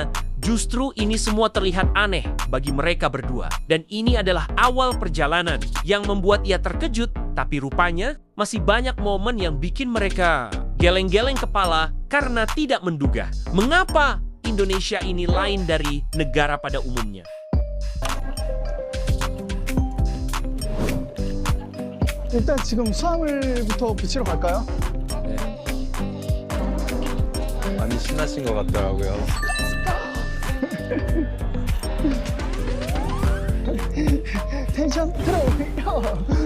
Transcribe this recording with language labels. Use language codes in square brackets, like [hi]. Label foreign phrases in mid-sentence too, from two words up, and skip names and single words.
[id] Justru ini semua terlihat aneh bagi mereka berdua. Dan ini adalah awal perjalanan yang membuat ia terkejut, tapi rupanya masih banyak momen yang bikin mereka geleng-geleng kepala karena tidak menduga mengapa Indonesia ini lain dari negara pada umumnya. [ko] 일단 지금 수화물부터 붙이러 갈까요? 많이 신나신 것 같더라고요. 텐션 들어올려.